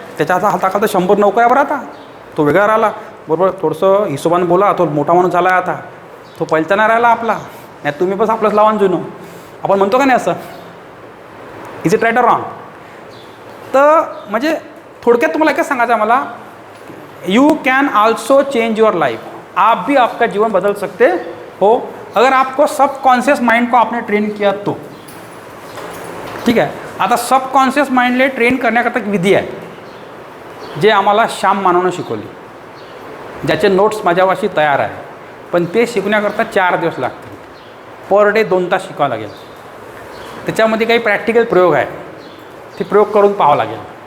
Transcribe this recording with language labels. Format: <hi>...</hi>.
<mr>त्याच्या हाताखालता 100 नौकऱ्या बरं, आता तो वेगळा राहिला. बरोबर, थोडंसं हिशोबाने बोला, तो मोठा माणूस झाला आहे आता, तो पहिलचा नाही राहिला आपला. नाही तुम्ही बस आपलंच लावा जुनं, आपण म्हणतो का नाही असं.</mr> <en>Is it right or wrong.</en> <mr>तर म्हणजे थोडक्यात तुम्हाला एकच सांगायचं आहे मला,</mr> <en>You can also change your life.</en> <hi>आप भी आपका जीवन बदल सकते हो अगर आपको सबकॉन्शियस माइंड को आपने ट्रेन किया तो.</hi> <mr>ठीक आहे. आता सबकॉन्शियस माइंडले ट्रेन करण्याकरता एक विधी आहे जे आम्हाला श्याम मानवनं शिकवली, ज्याचे नोट्स माझ्यापाशी तयार आहे. पण ते शिकण्याकरता 4 दिवस लागतील. पर डे 2 तास शिकावं लागेल. त्याच्यामध्ये काही प्रॅक्टिकल प्रयोग आहे, ते प्रयोग करून पाहावं लागेल.</mr>